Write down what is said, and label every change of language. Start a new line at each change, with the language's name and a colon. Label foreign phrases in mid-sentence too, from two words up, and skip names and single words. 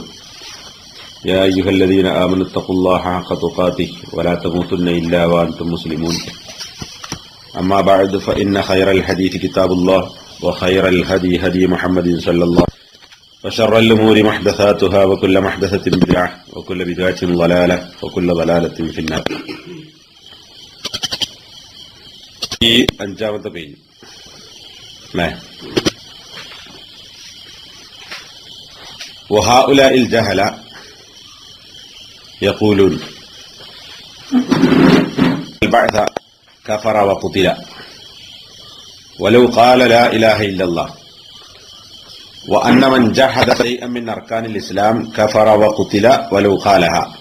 Arabic: يا أيها الذين آمنوا اتقوا الله حق تقاته ولا تموتن إلا وأنتم مسلمون. أما بعد فإن خير الحديث كتاب الله وخير الهدي هدي محمد صلى الله عليه وسلم وشر الأمور محدثاتها وكل محدثة بدعة وكل بدعة ضلالة وكل ضلالة في النار.
Malayalam: ഈ അഞ്ചാമത്തെ പേജ്
Arabic: وهؤلاء الجهلة يقولون البعث كفر وقتل ولو قال لا إله إلا الله وأن من جحد شيئا من أركان الإسلام كفر وقتل ولو قالها